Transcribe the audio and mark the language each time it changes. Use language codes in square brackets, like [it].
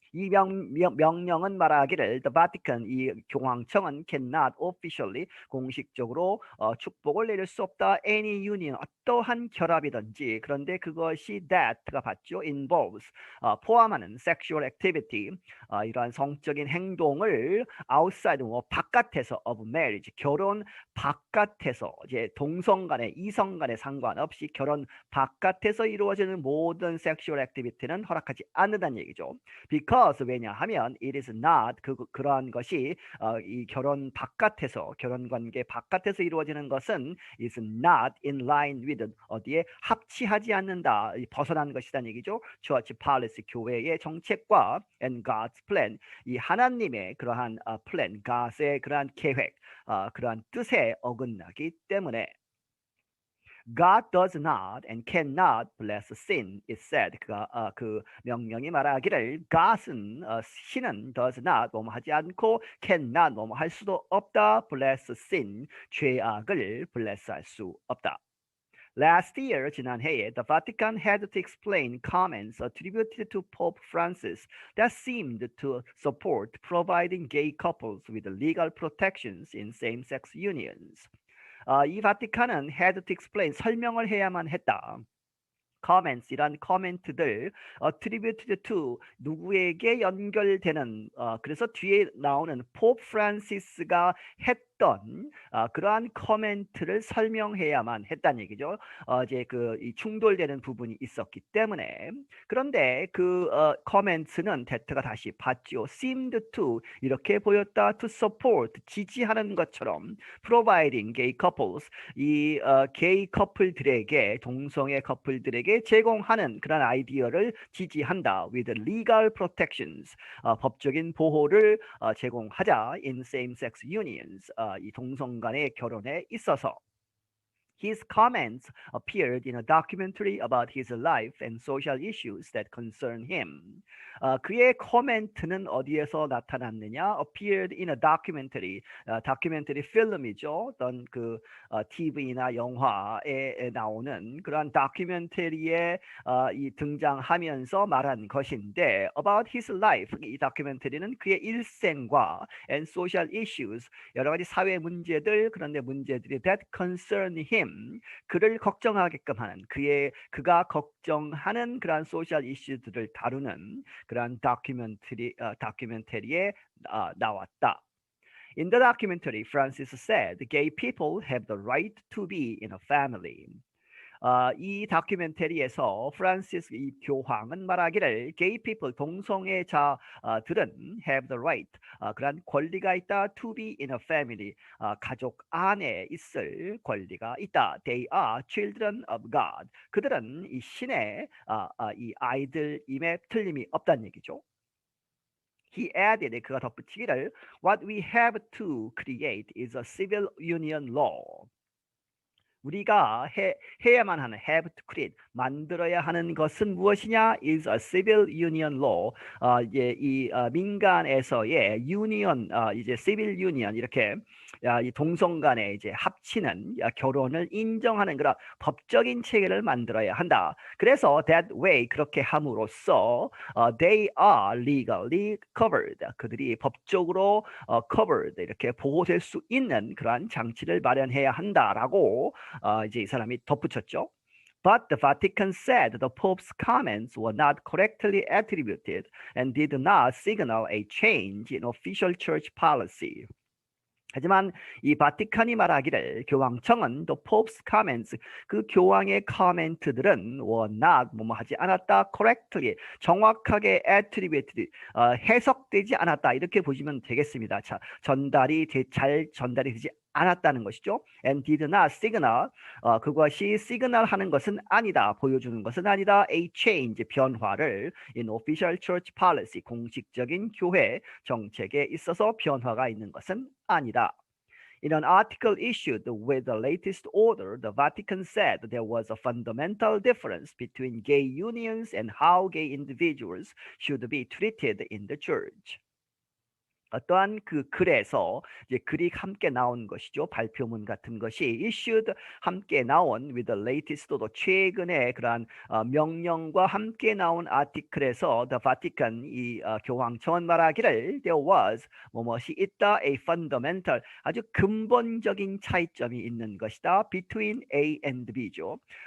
[ko] 이 명령은 말하기를 [en] the Vatican, [ko] 이 교황청은 [en] cannot officially, [ko] 공식적으로 축복을 내릴 수 없다. [en] any union, [ko] 어떠한 결합이든지 그런데 그것이 [en] that [ko] 가 받죠. [en] involves, [ko] 포함하는 [en] sexual activity, [ko] 이러한 성적인 행동을 [en] outside, [ko] 바깥에서 [en] of marriage, [ko] 결혼 바깥에서 이제 동성 간에 이성 간에 상관없이 결혼 바깥에서 이루어지는 모든 sexual activity는 허락하지 않는다는 얘기죠. [en] because [ko] 왜냐하면 [en] it is not [ko] 그러한 것이 이 결혼 바깥에서 결혼 관계 바깥에서 이루어지는 것은 [en] is not in line with [ko] 어디에 합치하지 않는다 벗어난 것이라는 얘기죠. [en] church policy [ko] 교회의 정책과 [en] and God's plan [ko] 이 하나님의 그러한 [en] plan God의 [ko] 그러한 계획 그러한 뜻에 어긋나기 때문에 [en] God does not and cannot bless sin, it said. [ko] 그 명령이 말하기를 God은 신은 [en] does not [ko] 뭐뭐 하지 않고 [en] cannot [ko] 뭐뭐 할 수도 없다. [en] bless sin, [ko] 죄악을 bless 할 수 없다. [en] Last year, [ko] 지난해에, [en] the Vatican had to explain comments attributed to Pope Francis that seemed to support providing gay couples with legal protections in same-sex unions. [ko] 이 바티칸은 had to explain, 설명을 해야만 했다. [en] comments, [ko] 이란 코멘트들 [en] attributed to, [ko] 누구에게 연결되는, 그래서 뒤에 나오는 포프 프란시스가 했던 그러한 코멘트를 설명해야만 했다는 얘기죠. 이제 이 충돌되는 부분이 있었기 때문에. 그런데 그 코멘트는 데트가 다시 봤죠. [en] seemed to, [ko] 이렇게 보였다. [en] to support, [ko] 지지하는 것처럼 [en] providing gay couples, [ko] 이 게이 커플들에게, 동성애 커플들에게 제공하는 그런 아이디어를 지지한다. [en] with legal protections, [ko] 법적인 보호를 제공하자 [en] in same-sex unions, [ko] 이 동성 간의 결혼에 있어서. [en] His comments appeared in a documentary about his life and social issues that concern him. [ko] 그의 코멘트는 어디에서 나타났느냐? [en] Appeared in a documentary. [ko] 다큐멘터리 필름이죠. 어떤 그 TV나 영화에 나오는 그러한 다큐멘터리에 이 등장하면서 말한 것인데 [en] about his life. [ko] 이 다큐멘터리는 그의 일생과 [en] and social issues. [ko] 여러 가지 사회 문제들 그런데 문제들이 [en] that concern him. [ko] 그를 걱정하게끔 하는 그가 걱정하는 그러한 소셜 이슈들을 다루는 그러한 다큐멘터리에 나왔다. [en] In the documentary, Francis said, "Gay people have the right to be in a family." [ko] 이 다큐멘터리에서 프란시스 이 교황은 말하기를 [en] gay people [ko] 동성애자들은 [en] have the right [ko] 그런 권리가 있다 [en] to be in a family [ko] 가족 안에 있을 권리가 있다. [en] They are children of God. [ko] 그들은 이 신의 이 아이들임에 틀림이 없다는 얘기죠. [en] He added [ko] 그가 덧붙이기를 [en] what we have to create is a civil union law. [ko] 우리가 해야만 하는 [en] have to create [ko] 만들어야 하는 것은 무엇이냐? [en] is a civil union law. [ko] 이 민간에서의 union 이제 civil union 이렇게 이 동성 간에 이제 합치는 결혼을 인정하는 그런 법적인 체계를 만들어야 한다. 그래서 [en] that way [ko] 그렇게 함으로써 [en] they are legally covered. [ko] 그들이 법적으로 [en] covered [ko] 이렇게 보호될 수 있는 그러한 장치를 마련해야 한다라고 이제 이 사람이 덧붙였죠. [en] But the Vatican said the Pope's comments were not correctly attributed and did not signal a change in official church policy. [ko] 하지만 이 바티칸이 말하기를 교황청은 [en] the Pope's comments [ko] 그 교황의 코멘트들은 [en] were not [ko] 하지 않았다 [en] correctly [ko] 정확하게 [en] attributed [ko] 해석되지 않았다 이렇게 보시면 되겠습니다. 자, 잘 전달이 되지 않았다는 것이죠. [en] And did not signal [ko] 그것이 시그널하는 것은 아니다. 보여주는 것은 아니다. [en] A change [ko] 변화를 [en] in official church policy [ko] 공식적인 교회 정책에 있어서 변화가 있는 것은 아니다. [en] In an article issued with the latest order, the Vatican said there was a fundamental difference between gay unions and how gay individuals should be treated in the church. [ko] 어떠한 그 글에서 이제 글이 함께 나온 것이죠. 발표문 같은 것이 [en] issued [ko] 함께 나온 [en] with the latest [ko] 또 최근에 그러한 명령과 함께 나온 아티클에서 [en] the Vatican [ko] 이 교황청은 말하기를 [en] there was [ko] 무엇이 있다 [en] a fundamental [ko] 아주 근본적인 차이점이 있는 것이다 [en] between A and B [ko] 죠.